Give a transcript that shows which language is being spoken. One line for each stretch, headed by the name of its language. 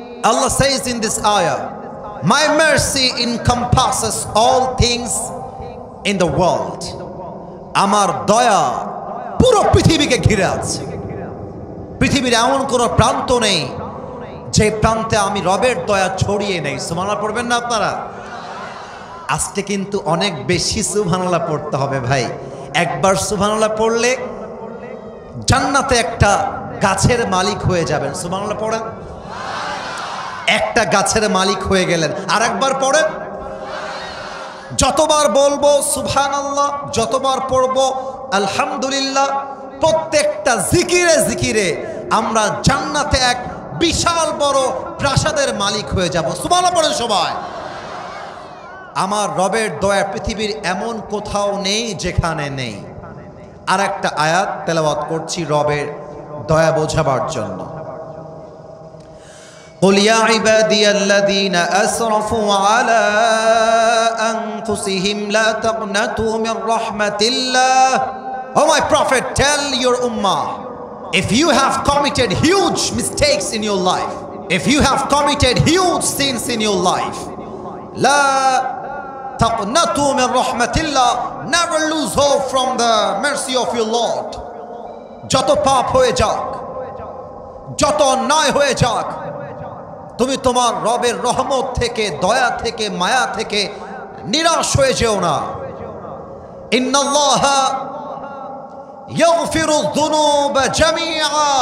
English: Allah says in this ayah, my mercy encompasses all things in the world.
Bangla: আমার দয়া পুরো পৃথিবীকে ঘিরে আছে। পৃথিবীর এমন কোনো প্রান্ত নেই যে প্রান্তে আমি রবের দয়া ছড়িয়ে নেই। সুবহানাল্লাহ পড়বেন না আপনারা? আজকে কিন্তু অনেক বেশি সুবহানাল্লাহ পড়তে হবে ভাই। একবার সুবহানাল্লাহ পড়লে জান্নাতে একটা গাছের মালিক হয়ে যাবেন। সুবহানাল্লাহ পড়েন। একটা গাছের মালিক হয়ে গেলেন। আর একবার পড়েন। যতবার বলবো সুবহানাল্লাহ, যতবার পড়বো আলহামদুলিল্লাহ, প্রত্যেকটা জিকিরে জিকিরে আমরা জান্নাতে এক বিশাল বড় প্রাসাদের মালিক হয়ে যাব। সুবহানাল্লাহ পড়েন সবাই। আমার রবের দয়া পৃথিবীর এমন কোথাও নেই যেখানে নেই। আর একটা আয়াত তেলাওয়াত করছি রবের দয়া বোঝাবার জন্য।
Arabic: قل يا عبادي الذين أسرفوا على أنفسهم لا تقنطوا من رحمة الله.
English: Oh my prophet, tell your ummah, if you have committed huge mistakes in your life, if you have committed huge sins in your life,
Arabic: لا تقنطوا من رحمة الله,
English: never lose hope from the mercy of your Lord.
Bangla: যত পাপ হয়ে যাক, যত অন্যায় হয়ে যাক, তুমি তোমার রবের রহমত থেকে, দয়া থেকে, মায়া থেকে নিরাশ হয়ে যেও না।
Arabic: ইন্নাল্লাহা ইয়াগফিরু যুনুবা জামিআ।